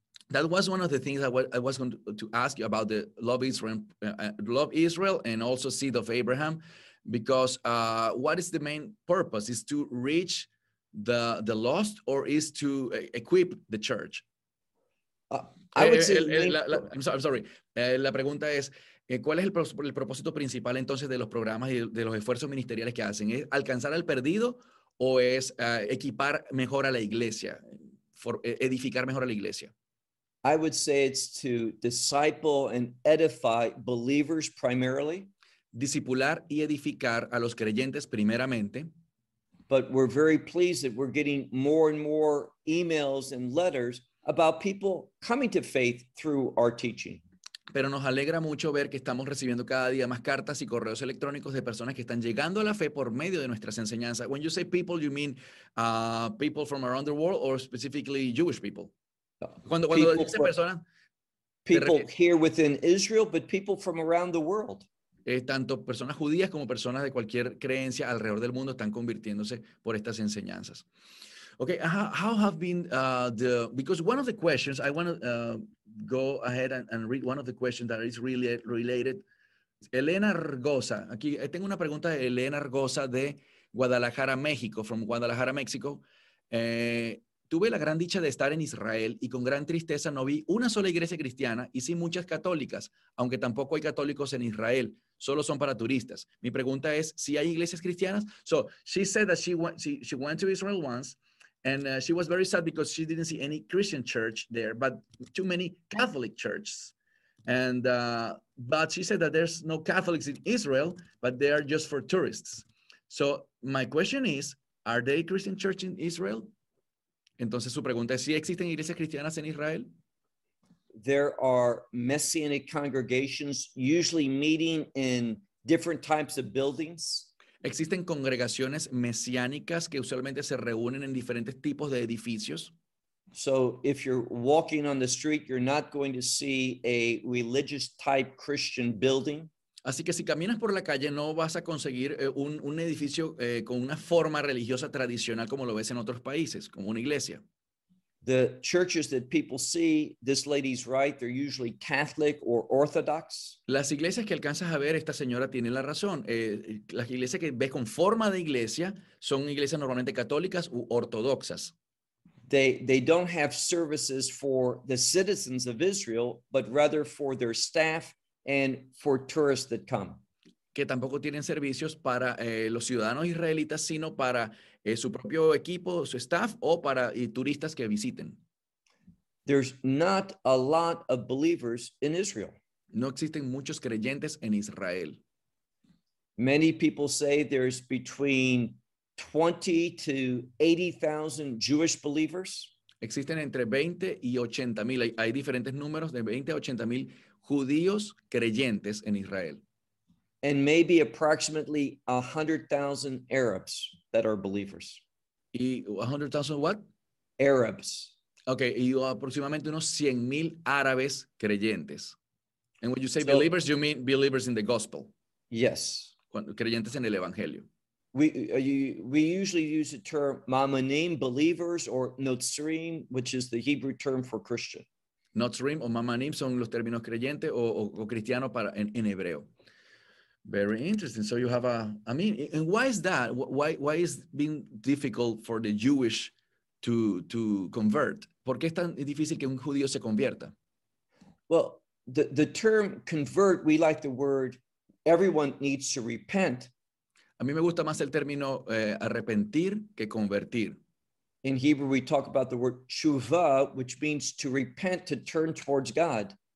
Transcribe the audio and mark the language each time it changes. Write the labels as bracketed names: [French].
[English] That was one of the things I was going to ask you about the love Israel, and also seed of Abraham, because what is the main purpose? Is to reach the lost, or is to equip the church? I would say. I'm sorry. [Spanish] La pregunta es, ¿cuál es el propósito principal entonces de los programas y de los esfuerzos ministeriales que hacen? ¿Es alcanzar al perdido o es equipar mejor a la iglesia, edificar mejor a la iglesia? [English] I would say it's to disciple and edify believers primarily. [Spanish] Discipular y edificar a los creyentes primeramente. [English] But we're very pleased that we're getting more and more emails and letters about people coming to faith through our teaching. [Spanish] Pero nos alegra mucho ver que estamos recibiendo cada día más cartas y correos electrónicos de personas que están llegando a la fe por medio de nuestras enseñanzas. [English] When you say people, you mean people from around the world or specifically Jewish people? [Spanish] Cuando people, dice persona, [English] people here within Israel, but people from around the world. [Spanish] Tanto personas judías como personas de cualquier creencia alrededor del mundo están convirtiéndose por estas enseñanzas. [English] Okay, how have been the, because one of the questions, I want to go ahead and read one of the questions that is really related. [Spanish] Elena Argosa, aquí tengo una pregunta de Elena Argosa de Guadalajara, México, [English] from Guadalajara, México. [Spanish] Tuve la gran dicha de estar en Israel y con gran tristeza no vi una sola iglesia cristiana y sí muchas católicas, aunque tampoco hay católicos en Israel, solo son para turistas. Mi pregunta es, ¿sí hay iglesias cristianas? [English] So, she said that she went to Israel once and she was very sad because she didn't see any Christian church there, but too many Catholic churches. And, but she said that there's no Catholics in Israel, but they are just for tourists. So, my question is, are there Christian churches in Israel? [Spanish] Entonces su pregunta es si ¿sí existen iglesias cristianas en Israel? [English] There are messianic congregations usually meeting in different types of buildings. [Spanish] Existen congregaciones mesiánicas que usualmente se reúnen en diferentes tipos de edificios. [English] So if you're walking on the street, you're not going to see a religious type Christian building. [Spanish] Así que si caminas por la calle no vas a conseguir un edificio con una forma religiosa tradicional como lo ves en otros países, como una iglesia. [English] The churches that people see, this lady's right, they're usually Catholic or Orthodox. [Spanish] Las iglesias que alcanzas a ver, esta señora tiene la razón. Las iglesias que ves con forma de iglesia son iglesias normalmente católicas u ortodoxas. [English] They don't have services for the citizens of Israel, but rather for their staff and for tourists that come. [Spanish] Que tampoco tienen servicios para los ciudadanos israelitas, sino para su propio equipo, su staff, o para turistas que visiten. [English] There's not a lot of believers in Israel. [Spanish] No existen muchos creyentes en Israel. [English] Many people say there's between 20 to 80,000 Jewish believers. [Spanish] Existen entre 20 y 80 mil. Hay diferentes números de 20 a 80 mil judíos creyentes en Israel. [English] And maybe approximately 100,000 Arabs that are believers. [Spanish] ¿Y 100,000 [English] what? Arabs. [Spanish] Okay, y aproximadamente unos 100 mil árabes creyentes. [English] And when you say so, believers, you mean believers in the gospel. Yes. [Spanish] Creyentes en el evangelio. [English] We usually use the term mamanim, believers, or notzrim, which is the Hebrew term for Christian. [Spanish] Notzrim o mamanim son los términos creyente o cristiano para en hebreo. [English] Very interesting. So you have a, I mean, and why is that? Why is it being difficult for the Jewish to convert? [Spanish] ¿Por qué es tan difícil que un judío se convierta? [English] Well, the term convert, we like the word, everyone needs to repent. [Spanish] A mí me gusta más el término arrepentir que convertir. [English] In Hebrew, we talk about the word tshuva, which means to repent, to turn towards God.